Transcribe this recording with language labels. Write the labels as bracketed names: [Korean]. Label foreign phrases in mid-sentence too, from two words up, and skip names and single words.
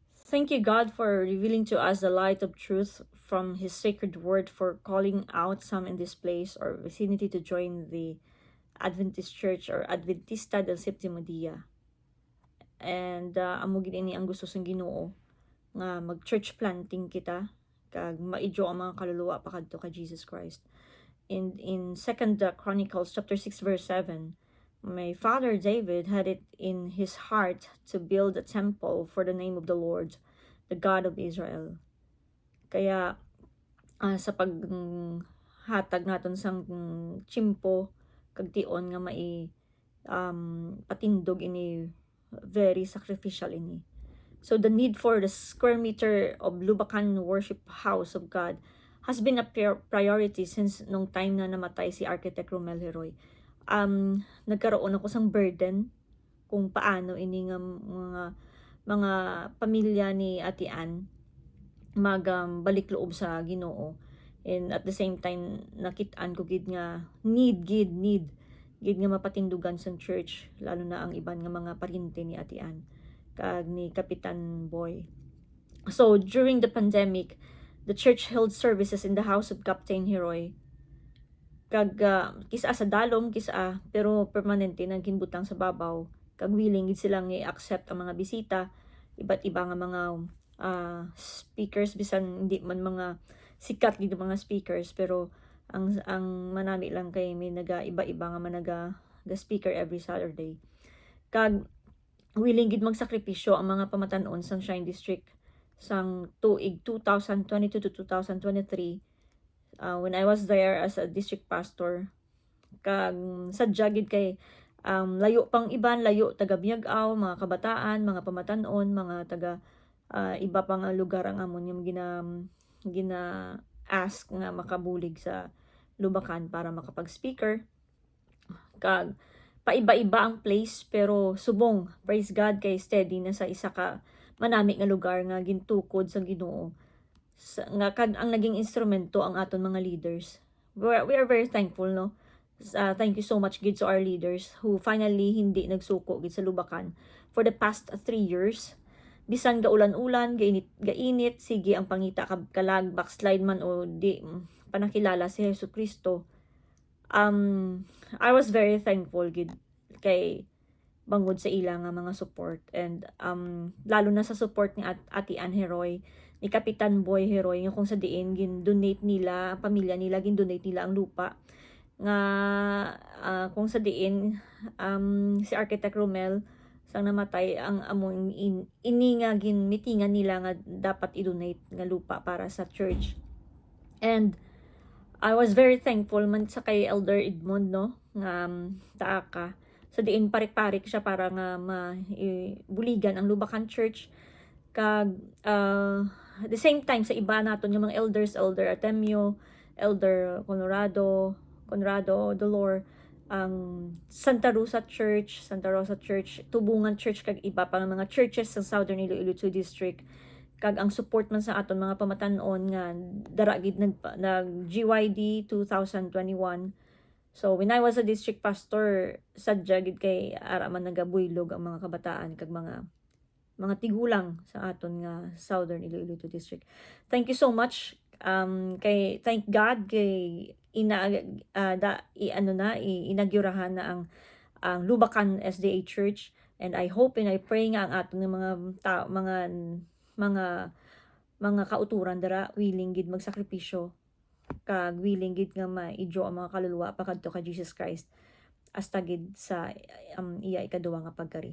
[English] Thank you, God, for revealing to us the light of truth from His sacred word, for calling out some in this place or vicinity to join the Adventist Church or Adventista del Septimo Dia. [Hiligaynon] And amo gid ini ang gusto sang Ginoo nga mag- [English] church planting [Hiligaynon] kita kag maidyo ang mga kaluluwa pakadto kay Jesus Christ. [English] In Second Chronicles chapter 6 verse 7, my father David had it in his heart to build a temple for the name of the Lord, the God of Israel. [Hiligaynon] Kaya sa paghatag naton sang chimpo kag tion nga patindog ini [English] very sacrificial [Hiligaynon] ini. [English] So the need for the square meter of Lubacan worship house of God has been a priority since [Filipino] nung time na namatay si [English] Architect Romel Heroy. [Filipino] Nagkaroon ako [Hiligaynon] sang burden kung paano ini nga mga pamilya ni Ate Ann balik loob sa Ginoo. [English] And at the same time [Hiligaynon] nakit-an ko gid nga need nga mapatindugan sa church, lalo na ang iban nga mga paryente ni Ate Ann kag ni Kapitan Boy. [English] So during the pandemic, the church held services in the house of Captain Heroy. [Hiligaynon] Kag kisa sa dalom pero permanente nang ginbutang sa babaw, kag willing gid silang i-accept ang mga bisita, iba't iba nga mga speakers, bisan hindi man mga sikat gid mga speakers, pero ang manami lang kay may iba-iba nga managa speaker [English] every Saturday. [Hiligaynon] Kag willing gid magsakripisyo ang mga pamatan-on sang Shine District sang tuig 2022 to 2023 [English] when I was there as a district pastor. [Hiligaynon] Kag sadya gid kay layo pang iban, layo taga Biag-aw, mga kabataan, mga pamatan-on, mga taga iba pang lugar ang amon yung gina ask nga makabulig sa Lubacan para makapag-speaker. Kag paiba-iba ang place pero subong, [English] praise God, [Hiligaynon] kay steady na sa isa ka manami nga lugar nga gintukod sa Ginoo. Nga kag ang naging instrumento ang aton mga leaders. [English] We are very thankful, no? Thank you so much gid to our leaders who finally [Hiligaynon] hindi nagsuko gid sa Lubacan [English] for the past 3 years. [Hiligaynon] Bisan gaulan-ulan, gainit, sige ang pangita kalag backslide man o di panakilala si Jesucristo. [English] I was very thankful [Hiligaynon] gid kay bangod sa ila nga mga support, and lalo na sa support ni Ate Ann Heroy, ni Kapitan Boy Heroy, nga kung sa diin gin-donate nila, pamilya nila gin-donate nila ang lupa nga kung sa diin si Architect Romel sang namatay ang among ini nga ginmitingan nila nga dapat i-donate nga lupa para sa church. [English] And I was very thankful [Hiligaynon] man sa kay Elder Edmond, no, nga taaka sa diin parik-parik siya para nga buligan ang Lubacan Church. Kag [English] at the same time [Hiligaynon] sa iba naton yung mga elders, Elder Artemio, Elder Conrado Dolor, ang Santa Rosa Church, Tubungan Church, kag iba pang mga churches sa Southern Iloilo District. Kag ang support man sa aton mga pamatan-on nga dara gid nag GYD 2021. [English] So when I was a district pastor, [Hiligaynon] sadya gid kay ara man nagabuylog ang mga kabataan kag mga tigulang sa aton nga Southern Iloilo District. [English] Thank you so much, thank God [Hiligaynon] kay inagyurahan na ang Lubacan SDA Church, [English] and I hope and I pray [Hiligaynon] nga ang aton mga kauturan dara willing gid magsakripisyo kag willing gid nga maidyo ang mga kaluluwa pakadto kay Jesus Christ hasta gid sa iya ikaduwa nga pagkari.